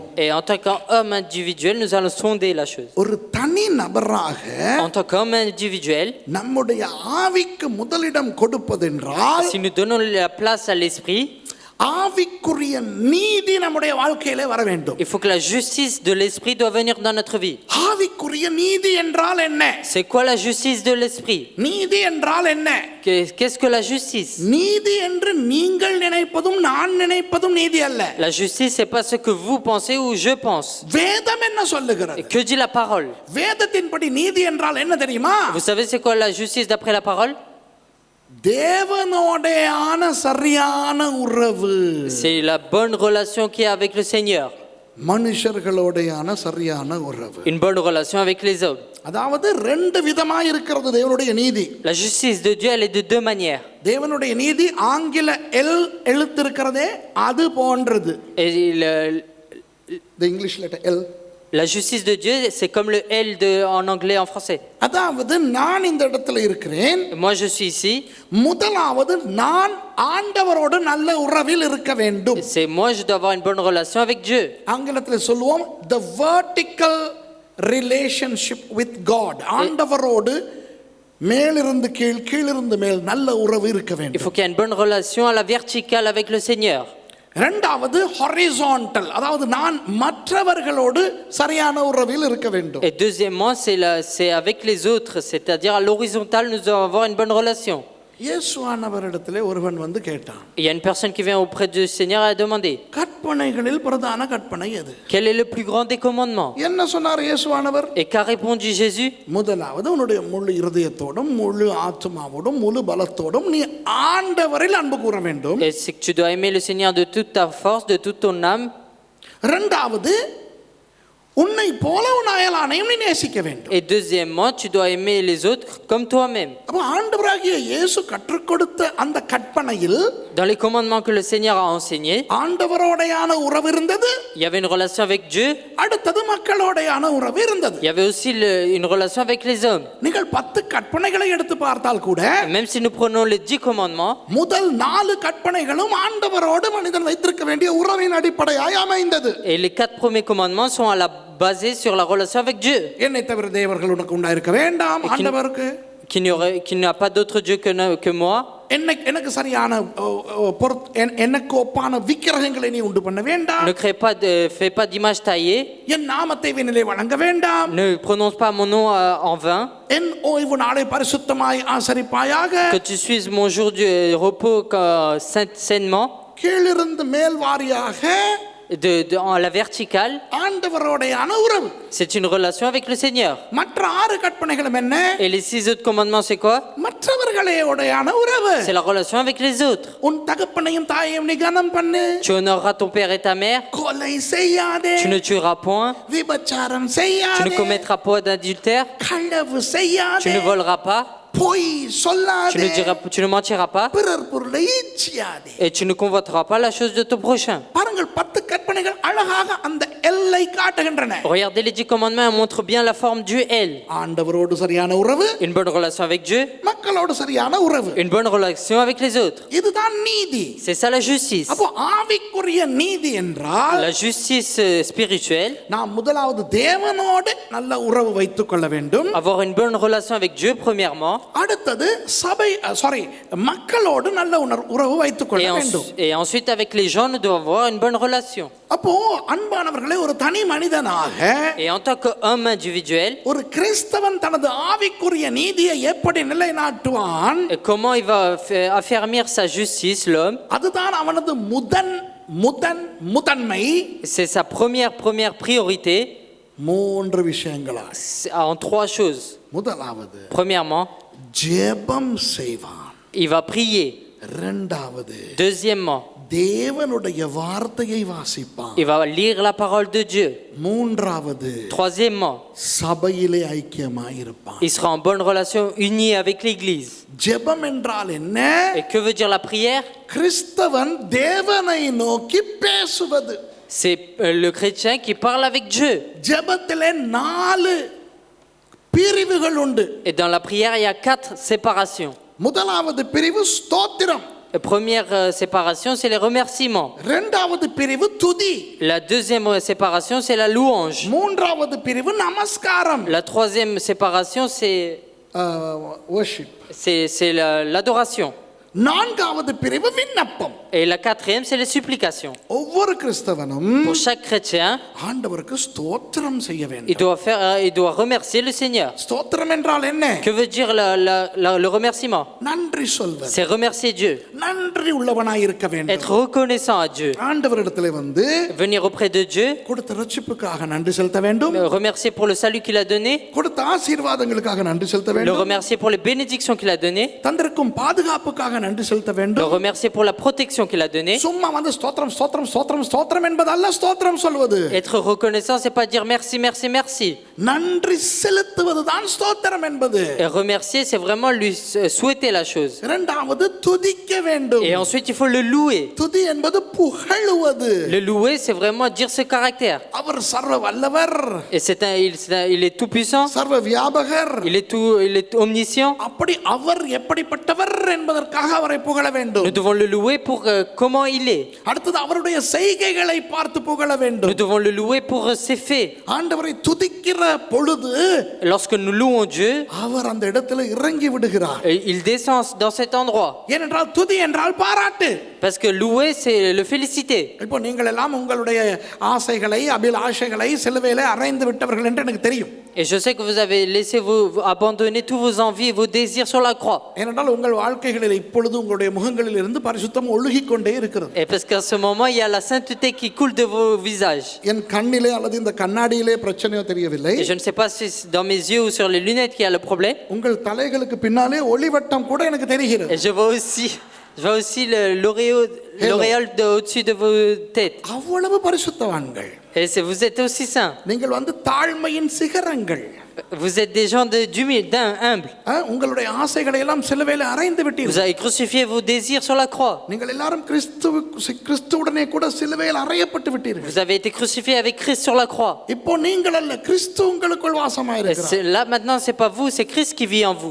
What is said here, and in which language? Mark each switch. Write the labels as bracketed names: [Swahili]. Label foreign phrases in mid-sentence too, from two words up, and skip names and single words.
[French] Et en tant qu'homme individuel, nous allons sonder la chose. [Tamil] ஒரு தனி நபராக [French] En tant qu'homme individuel, [Tamil] நம்முடைய ஆவிக்கு முதலிடம் கொடுப்பதென்றால் [French] si nous donnons la place à l'esprit, [Tamil] ஆவிக்குரிய நீதி நம்முடைய வாழ்க்கையிலே வர வேண்டும். [French] il faut que la justice de l'esprit doit venir dans notre vie. [Tamil] ஆவிக்குரிய நீதி என்றால் என்ன? [French] C'est quoi la justice de l'esprit? [Tamil] நீதி என்றால் என்ன? [French] Qu'est-ce que la justice? [Tamil] நீதி என்று நீங்கள் நினைப்பதும் நான் நினைப்பதும் நீதி அல்ல. [French] La justice, c'est pas ce que vous pensez ou je pense. [Tamil] வேதம் என்ன [French] Et [Tamil] சொல்லுகிறது? [French] que dit la parole? [Tamil] வேதத்தின்படி நீதி என்றால் என்ன தெரியுமா? [French] Vous savez c'est quoi la justice d'après la parole? [Tamil] தேவனோடையான சரியான உறவு. [French] C'est la bonne relation qu'il y a avec le Seigneur. [Tamil] மனுஷர்களோடையான சரியான உறவு. [French] Une bonne relation avec les hommes. [Tamil] அதாவது ரெண்டு விதமா இருக்கிறது தேவனுடைய நீதி. [French] La justice de Dieu, elle est de deux manières. [Tamil] தேவனுடைய நீதி ஆங்கில எல் எழுத்து இருக்கிறதே அது போன்றது. [French] Et [English] the English letter L. [French] la justice de Dieu, c'est comme le L en anglais, en français. [Tamil] அதாவது நான் இந்த இடத்துல இருக்கிறேன். [French] Moi, je suis ici. [Tamil] முதலாவது நான் ஆண்டவரோடு நல்ல உறவில் இருக்க வேண்டும். [French] C'est moi, je dois avoir une bonne relation avec Dieu. [Tamil] ஆங்கிலத்தில் சொல்லுவோம் [English] the vertical relationship with God. [Tamil] ஆண்டவரோடு மேலிருந்து கீழ் கீழிருந்து மேல் நல்ல உறவு இருக்க [French] Il [Tamil] வேண்டும். [French] faut qu'il y ait une bonne relation à la verticale avec le Seigneur. [Tamil] இரண்டாவது ஹாரிசான்டல், அதாவது நான் மற்றவர்களோடு சரியான உறவில் இருக்க வேண்டும். [French] Et deuxièmement, c'est avec les autres, c'est-à-dire à l'horizontale, nous devons avoir une bonne relation. [Tamil] இயேசுவானவரிடத்திலே ஒருவன் வந்து கேட்டான். [French] Il y a une personne qui vient auprès du Seigneur et a demandé, [Tamil] கற்பனைகளில் பிரதான கற்பனை எது? [French] quel est le plus grand des commandements? [Tamil] என்ன சொன்னார் இயேசுவானவர்? [French] Et qu'a répondu Jésus? [Tamil] முதலாவது உன்னுடைய முழு இருதயத்தோடும் முழு ஆத்துமாவோடும் முழு பலத்தோடும் நீ ஆண்டவரில் அன்பு கூற வேண்டும். [French] Et c'est que tu dois aimer le Seigneur de toute ta force, de toute ton âme. [Tamil] இரண்டாவது உன்னை போல உன் அயலானையும் நீ நேசிக்க வேண்டும். [French] Et deuxièmement, tu dois aimer les autres comme toi-même. [Tamil] அப்ப ஆண்டவராகிய இயேசு கற்றுக் கொடுத்த அந்த கற்பனையில் [French] Dans les commandements que le Seigneur a enseignés, [Tamil] ஆண்டவரோடையான உறவு இருந்தது. [French] il y avait une relation avec Dieu. [Tamil] அடுத்தது மக்களோடையான உறவு இருந்தது. [French] Il y avait aussi une relation avec les hommes. [Tamil] நீங்கள் 10 கற்பனைகளை எடுத்து பார்த்தால் கூட [French] Et même si nous prenons les 10 commandements, [Tamil] முதல் 4 கற்பனைகளும் ஆண்டவரோடு மனிதன் வைத்திருக்க வேண்டிய உறவின் அடிப்படையாய் அமைந்தது. [French] et les 4 premiers commandements sont basés sur la relation avec Dieu. [Tamil] என்னை தவிர தேவர்கள் உனக்கு உண்டாயிருக்க வேண்டாம். ஆண்டவருக்கு [French] Qu'il n'y a pas d'autre Dieu que moi. [Tamil] எனக்கு சரியான எனக்கு ஒப்பான விக்கிரகங்களை நீ உண்டு பண்ண வேண்டாம். [French] Ne fais pas d'image taillée. [Tamil] என் நாமத்தை வீணிலே வணங்க வேண்டாம். [French] Ne prononce pas mon nom en vain. [Tamil] என் ஓய்வு நாளை பரிசுத்தமாய் ஆசரிப்பாயாக. [French] Que tu suives mon jour du repos sainement. [Tamil] கீழிருந்து மேல் வாரியாக [French] à la verticale. [Tamil] ஆண்டவரோடையான உறவு. [French] C'est une relation avec le Seigneur. [Tamil] மற்ற 6 கற்பனைகளும் என்ன? [French] Et les 6 autres commandements, c'est quoi? [Tamil] மற்றவர்களோடையான உறவு. [French] C'est la relation avec les autres. [Tamil] உன் தகப்பனையும் தாயையும் நீ கனம் பண்ணு. [French] Tu honoreras ton père et ta mère. [Tamil] கொலை செய்யாதே. [French] Tu ne tueras point. [Tamil] விபச்சாரம் [French] Tu [Tamil] செய்யாதே. [French] ne commettras pas d'adultère. [Tamil] களவு செய்யாதே. [French] Tu ne voleras pas. [Tamil] பொய் சொல்லாதே. [French] Tu ne mentiras pas. [Tamil] பிறர் பொருளை இச்சியாதே. [French] Et tu ne convoiteras pas la chose de ton prochain. [Tamil] பாருங்கள் 10 கற்பனைகள் அழகாக அந்த எல்லை காட்டுகின்றன. [French] Regardez les 10 commandements, elles montrent bien la forme du L. [Tamil] ஆண்டவரோடு சரியான உறவு. [French] Une bonne relation avec Dieu. [Tamil] மக்களோடு சரியான உறவு. [French] Une bonne relation avec les autres. [Tamil] இதுதான் நீதி. [French] C'est ça la justice. [Tamil] அப்போ ஆவிக்குரிய நீதி என்றால் [French] La justice spirituelle. [Tamil] நாம் முதலாவது தேவனோடு நல்ல உறவு வைத்துக் கொள்ள வேண்டும். [French] Avoir une bonne relation avec Dieu premièrement. [Tamil] அடுத்தது மக்களோடு நல்ல உறவு வைத்துக் கொள்ள வேண்டும். [French] Et ensuite avec les gens nous devons avoir une bonne relation. [Tamil] அப்போ அன்பானவர்களே, ஒரு தனி மனிதனாக [French] Et en tant qu'homme individuel, [Tamil] ஒரு கிறிஸ்தவன் தனது ஆவிக்குரிய நீதியை எப்படி நிலைநாட்டுவான்? [French] et comment il va affermir sa justice, l'homme? [Tamil] அதுதான் அவனது முதன்மை. [French] C'est sa première priorité. [Tamil] 3 விஷயங்களா? [French] En 3 choses. [Tamil] முதலாவது, [French] Premièrement, [Tamil] ஜெபம் செய்வான். [French] il va prier. [Tamil] இரண்டாவது, [French] Deuxièmement, [Tamil] தேவனுடைய வார்த்தையை வாசிப்பான். [French] il va lire la parole de Dieu. [Tamil] மூன்றாவது, [French] Troisièmement, [Tamil] சபையிலே ஐக்கியமாய் இருப்பான். [French] il sera en bonne relation, uni avec l'Église. [Tamil] ஜெபம் என்றால் என்ன? [French] Et que veut dire la prière? [Tamil] கிறிஸ்தவன் தேவனை நோக்கி பேசுவது. [French] C'est le chrétien qui parle avec Dieu. [Tamil] ஜெபத்திலே 4 பிரிவுகள் உண்டு. [French] Et dans la prière, il y a 4 séparations. [Tamil] முதலாவது பிரிவு ஸ்தோத்திரம். [French] La première séparation, c'est les remerciements. [Tamil] இரண்டாவது பிரிவு துதி. [French] La deuxième séparation, c'est la louange. [Tamil] மூன்றாவது பிரிவு நமஸ்காரம். [French] La troisième séparation, worship. c'est l'adoration. [Tamil] நான்காவது பிரிவு விண்ணப்பம். [French] Et la quatrième, c'est les supplications. [Tamil] ஒவ்வொரு கிறிஸ்தவனும் [French] Pour chaque chrétien, [Tamil] ஆண்டவருக்கு ஸ்தோத்திரம் செய்ய [French] il [Tamil] வேண்டும். [French] doit remercier le Seigneur. [Tamil] ஸ்தோத்திரம் என்றால் என்ன? [French] Que veut dire le remerciement? [Tamil] நன்றி சொல்வது. [French] C'est remercier Dieu. [Tamil] நன்றி உள்ளவனாய் இருக்க வேண்டும். [French] Être reconnaissant à Dieu. [Tamil] ஆண்டவரிடத்திலே வந்து [French] Venir auprès de Dieu. [Tamil] கொடுத்த ரட்சிப்புக்காக நன்றி செலுத்த வேண்டும். [French] Remercier pour le salut qu'il a donné. [Tamil] கொடுத்த ஆசீர்வாதங்களுக்காக நன்றி செலுத்த [French] Le [Tamil] வேண்டும். [French] remercier pour les bénédictions qu'il a données. [Tamil] தந்திருக்கும் பாதுகாப்புக்காக நன்றி செலுத்த [French] Le [Tamil] வேண்டும். [French] remercier pour la protection qu'il a donnée. [Tamil] சும்மா வந்து ஸ்தோத்திரம் ஸ்தோத்திரம் ஸ்தோத்திரம் ஸ்தோத்திரம் என்பதல்ல ஸ்தோத்திரம் சொல்வது. [French] Être reconnaissant, c'est pas dire merci, merci, merci. [Tamil] நன்றி செலுத்துவதுதான் ஸ்தோத்திரம் என்பது. [French] Et remercier, c'est vraiment lui souhaiter la chose. [Tamil] இரண்டாவது துதிக்க வேண்டும். [French] Et ensuite, il faut le louer. [Tamil] துதி என்பது புகழுவது. [French] Le louer, c'est vraiment dire ce caractère. [Tamil] அவர் சர்வ வல்லவர். [French] Et il est tout puissant. [Tamil] சர்வ வியாபகர். [French] Il est omniscient. [Tamil] அப்படி அவர் எப்படிப்பட்டவர் என்பதற்காக அவரை புகழ வேண்டும். [French] Nous devons le louer pour comment il est. [Tamil] அடுத்தது அவருடைய செய்கைகளை பார்த்து புகழ வேண்டும். [French] Nous devons le louer pour ses faits. [Tamil] ஆண்டவரை துதிக்கிற பொழுது [French] Lorsque nous louons Dieu, [Tamil] அவர் அந்த இடத்துல இறங்கி விடுகிறார். [French] il descend dans cet endroit. [Tamil] ஏனென்றால் துதி என்றால் பாராட்டு. [French] Parce que louer, c'est le féliciter. [Tamil] இப்போ நீங்கள் எல்லாம் உங்களுடைய ஆசைகளை அபிலாஷைகளை சிலுவையிலே அறைந்து விட்டவர்கள் என்று எனக்கு தெரியும். [French] Et je sais que vous avez laissé vous abandonner tous vos envies et vos désirs sur la croix. [Tamil] ஏனென்றால் உங்கள் வாழ்க்கைகளில் இப்பொழுது உங்களுடைய முகங்களில் இருந்து பரிசுத்தம் ஒழுகிக் கொண்டே இருக்கிறது. [French] Et parce qu'à ce moment, il y a la sainteté qui coule de vos visages. [Tamil] என் கண்ணிலே அல்லது இந்த கண்ணாடியிலே பிரச்சனையோ தெரியவில்லை. [French] Et je ne sais pas si c'est dans mes yeux ou sur les lunettes qu'il y a le problème. [Tamil] உங்கள் தலைகளுக்கு பின்னாலே ஒளிவட்டம் கூட எனக்கு தெரிகிறது. [French] Et je vois aussi l'auréole au-dessus de vos têtes. [Tamil] அவ்வளவு பரிசுத்தவான்கள். [French] Et vous êtes aussi saints. [Tamil] நீங்கள் வந்து தாழ்மையின் சிகரங்கள். [French] Vous êtes des gens humbles. [Tamil] உங்களுடைய ஆசைகளை எல்லாம் சிலுவையிலே அறைந்து [French] Vous [Tamil] விட்டீர்கள். [French] avez crucifié vos désirs sur la croix. [Tamil] நீங்கள் எல்லாரும் கிறிஸ்துவுடனே கூட சிலுவையில் அறையப்பட்டு விட்டீர்கள். [French] Vous avez été crucifié avec Christ sur la croix. [Tamil] இப்போ நீங்கள் அல்ல, கிறிஸ்து உங்களுக்குள் [French] Et [Tamil] வாசமாயிருக்கிறார். [French] là maintenant, c'est pas vous, c'est Christ qui vit en vous.